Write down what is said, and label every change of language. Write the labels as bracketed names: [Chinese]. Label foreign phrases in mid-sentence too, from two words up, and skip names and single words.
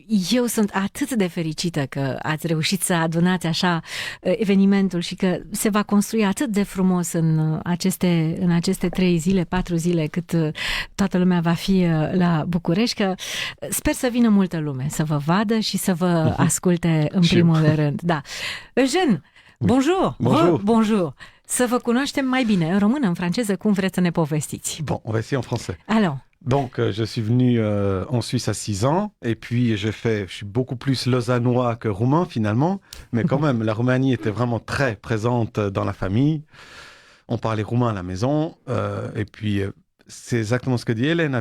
[Romanian] Eu sunt atât de fericită că ați reușit să adunați așa evenimentul și că se va construi atât de frumos în aceste 3 zile, 4 zile cât toată lumea va fi la București, că sper să vină multă lume să vă vadă și să vă asculte în primul rând. Da. [French] Eugène, bonjour! Bonjour! Bonjour! [Romanian] Să vă cunoaștem mai bine, în română, în franceză, cum vreți să ne povestiți. [French] Bon, on va essayer en français. Alors. Donc, je suis venu en Suisse à 6 ans, et puis je suis beaucoup plus lausannois que roumain finalement, mais quand même, la Roumanie était vraiment très présente dans la famille. On parlait roumain à la maison, et puis c'est exactement ce que dit Hélène.